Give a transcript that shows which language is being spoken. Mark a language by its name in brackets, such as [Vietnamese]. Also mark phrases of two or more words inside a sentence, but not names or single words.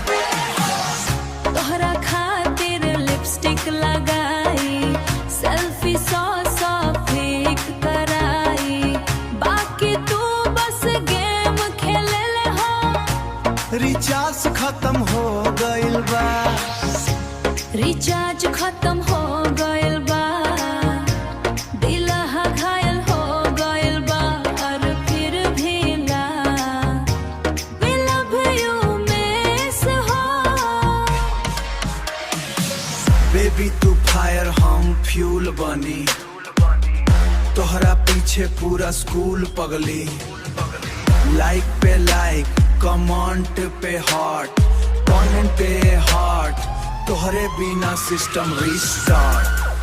[Bhojpuri] तोहरा खातिर लिपस्टिक लगाई, सेल्फी 100 क्लिक कराई, बाकी तू बस गेम खेले हो। रिचार्ज खत्म हो गइल बा, रिचार्ज खत्म हो गइल बा, दिलहा घायल हो गइल बा, और फिर भी ना [English] we love you miss [Bhojpuri] हो। बेबी तू फायर हम फ्यूल बनी, तोहरा पीछे पूरा स्कूल पगली। लाइक पे लाइक, कमेंट पे हार्ट, कमेंट पे हार्ट, तोहरे बिना [English] system restart.